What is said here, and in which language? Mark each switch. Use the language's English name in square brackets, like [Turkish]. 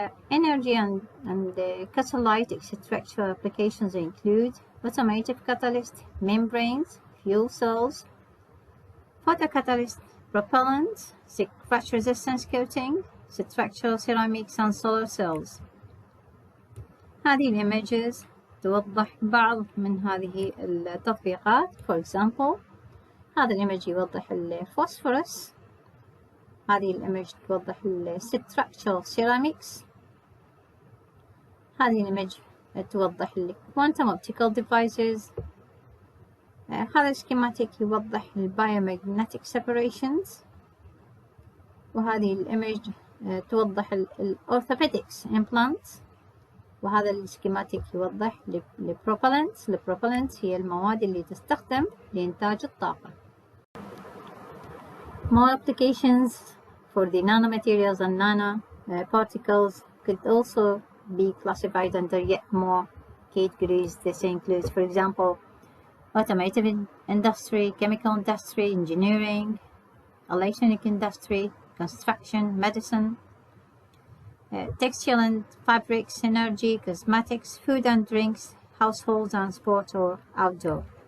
[English] Energy and catalytic structural applications include automotive catalyst, membranes, fuel cells, photocatalyst, propellants, scratch resistance coating, structural ceramics and solar cells. [Arabic] هذه الإيمجز توضح بعض من هذه التطبيقات. [English] For example, [Arabic] هذا الإيمج يوضح الفوسفورس، هذه الإيمج توضح [English] structural ceramics، [Arabic] هذه الإيمج توضح [English] quantum optical devices، [Arabic] هذا السكيماتيك يوضح [English] biomagnetic separations، [Arabic] وهذه الإيمج توضح [English] orthopedics implants، [Arabic] وهذا السكيماتيك يوضح البروبلنتس. البروبلنتس هي المواد اللي تستخدم لإنتاج الطاقة. [English] More applications for the nanomaterials and nanoparticles could also be classified under yet more categories. This includes, for example, automotive industry, chemical industry, engineering, electronic industry, construction, medicine, textile and fabrics, energy, cosmetics, food and drinks, households and sport or outdoor.